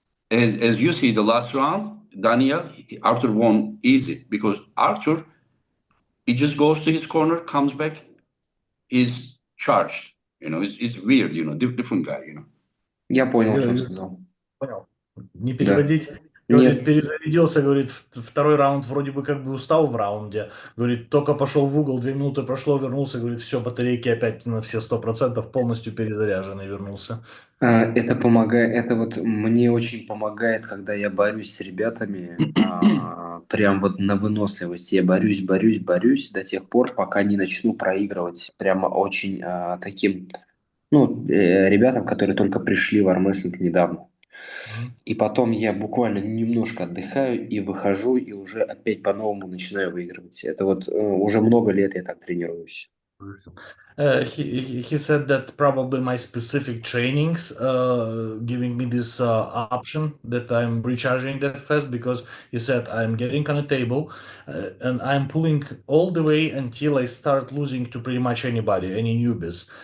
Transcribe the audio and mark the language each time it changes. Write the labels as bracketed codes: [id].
[en] As you see, the last round, Artur won easy because Artur, he just goes to his corner, comes back, is charged. It's weird, different guy. [ru] Я понял, что он сказал. Понял. Не переводить. Да. Говорит, Нет. перезарядился, говорит, второй раунд вроде бы как бы устал в раунде. Говорит, только пошел в угол, 2 минуты прошло, вернулся, говорит, все, батарейки опять на все 100%, полностью перезаряженный вернулся. Это помогает, это вот мне очень помогает, когда я борюсь с ребятами, прям вот на выносливости. Я борюсь до тех пор, пока не начну проигрывать. Прямо очень таким, ребятам, которые только пришли в армрестлинг недавно. И потом я буквально немножко отдыхаю и выхожу, и уже опять по-новому начинаю выигрывать. Это вот уже много лет я так тренируюсь. [en] He said that probably my specific trainings giving me this option that I'm recharging that fast, because he said I'm getting on a table and I'm pulling all the way until I start losing to pretty much anybody, any newbies.